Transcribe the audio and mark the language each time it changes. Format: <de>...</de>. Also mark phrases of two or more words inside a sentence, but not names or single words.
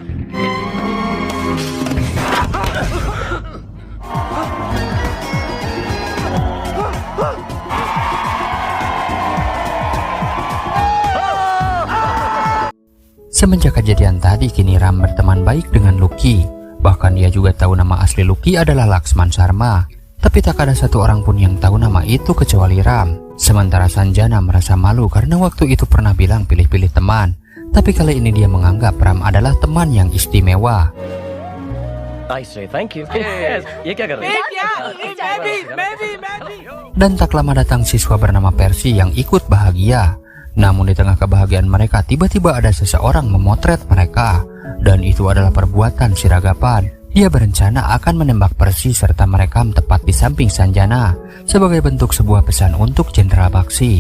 <id>Semenjak kejadian tadi, kini Ram berteman baik dengan Lucky. Bahkan dia juga tahu nama asli Lucky adalah Laksman Sharma. Tapi tak ada satu orang pun yang tahu nama itu kecuali Ram. Sementara Sanjana merasa malu karena waktu itu pernah bilang pilih-pilih teman. Tapi kali ini dia menganggap Ram adalah teman yang istimewa.</id> <en>I say thank you. Yes.</en> <hi>ये क्या कर रहे हैं?</hi> <id>Dan tak lama datang siswa bernama Percy yang ikut bahagia. Namun di tengah kebahagiaan mereka, tiba-tiba ada seseorang memotret mereka. Dan itu adalah perbuatan si Ragapan. Dia berencana akan menembak Percy serta merekam tepat di samping Sanjana sebagai bentuk sebuah pesan untuk Jenderal Baxi.</id>